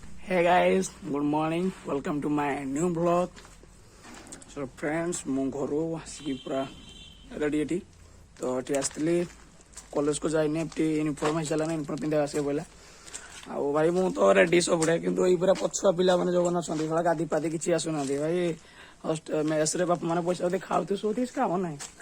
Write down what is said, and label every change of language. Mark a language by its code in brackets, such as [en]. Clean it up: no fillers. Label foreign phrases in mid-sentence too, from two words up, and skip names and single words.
[en] Hey guys, good morning. Welcome to my new vlog. So friends, [or] ମୁଁ ଘରୁ ଆସିକି ପୁରା ରେଡ଼ି ଏଠି ତ ଏଠି ଆସିଥିଲି କଲେଜକୁ ଯାଇନି ଏଠି ୟୁନିଫର୍ମ ହେଇସାରିଲାନି ୟୁନିଫର୍ମ ପିନ୍ଧିବା ଆସିବ ବୋଇଲା ଆଉ ଭାଇ ମୁଁ ତ ରେଡ଼ି ସବୁବେଳେ କିନ୍ତୁ ଏଇ ପୁରା ପଛୁଆ ପିଲାମାନେ ଯେଉଁମାନେ ଅଛନ୍ତି ସେଗୁଡ଼ା ଗାଧି ପାଧି କିଛି ଆସୁନାହାନ୍ତି ଭାଇ ମେସ୍ରେ ବାପା ମାନେ ପଇସା ଦେଇ ଖାଉଥିବେ ସବୁ କିଛି କାମ ନାହିଁ